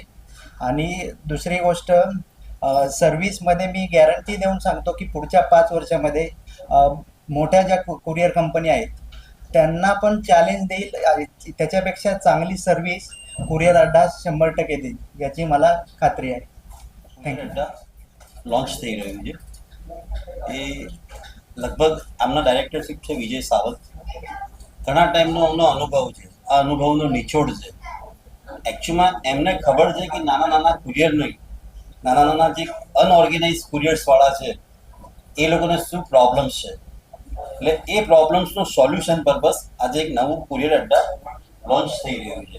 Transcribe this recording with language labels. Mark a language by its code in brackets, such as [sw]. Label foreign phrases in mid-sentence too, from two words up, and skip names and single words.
[mr] आणि दुसरी गोष्ट, सर्व्हिसमध्ये मी गॅरंटी देऊन सांगतो की पुढच्या 5 वर्षामध्ये मोठ्या ज्या कुरिअर कंपनी आहेत त्यांना पण चॅलेंज देईल, त्याच्यापेक्षा चांगली सर्व्हिस कुरिअर अड्डा 100% देईल याची मला ખાતરી आहे. [en] Thank you. [gu] લોન્ચ થઈ રહ્યું છે એ લગભગ આમના ડાયરેક્ટરશીપ છે વિજય સાવંત. ઘણા ટાઈમનો અમનો અનુભવ છે, આ અનુભવનો નિચોડ છે. એકચ્યુઅલમાં એમને ખબર છે કે નાના નાના કુરિયર નહીં, નાના નાના જે અનઓર્ગેનાઇઝ કુરિયર્સવાળા છે એ લોકોને શું પ્રોબ્લેમ્સ છે, એટલે એ પ્રોબ્લેમ્સનું સોલ્યુશન પર્પસ આજે એક નવું કુરિયર અડ્ડા લોન્ચ થઈ રહ્યું છે.